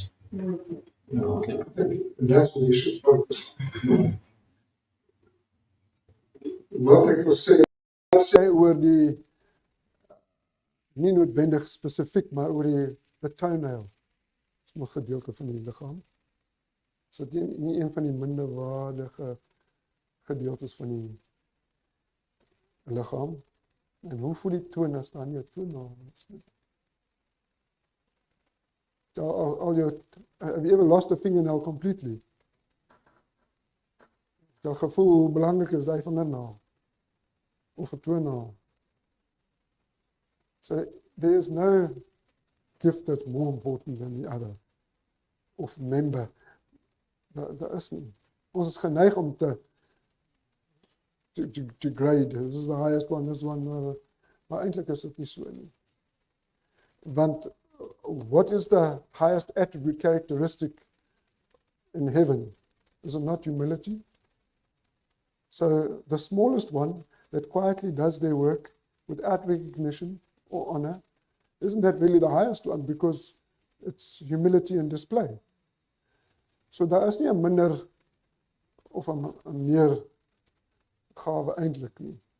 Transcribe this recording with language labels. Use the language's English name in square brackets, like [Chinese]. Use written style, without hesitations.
[English] Ja, that's what you should focus on. [Afrikaans] Wat ek wil sê oor die, nie noodwendig spesifiek, maar oor die toenail, is 'n gedeelte van die liggaam. Is dit nie een van die minderwaardige gedeeltes van die liggaam? En hoe voel die toon as daar nie 'n toenail is nie? So al jou, [English] have you ever lost a fingernail completely? [Afrikaans] So gevoel hoe belangrik is die vingernaal? Of 'n toenail? [English] So there is no gift that's more important than the other. Of member. [Afrikaans] Daar is nie. Ons is geneig om [English] to grade. This is the highest one, this one. [Afrikaans] Maar eintlik is dit nie so nie. [English] Want what is the highest attribute characteristic in heaven? Is it not humility? So the smallest one that quietly does their work without recognition or honor, isn't that really the highest one? Because it's humility in display. [Afrikaans] So daar is nie 'n minder of 'n meer gawe eintlik nie.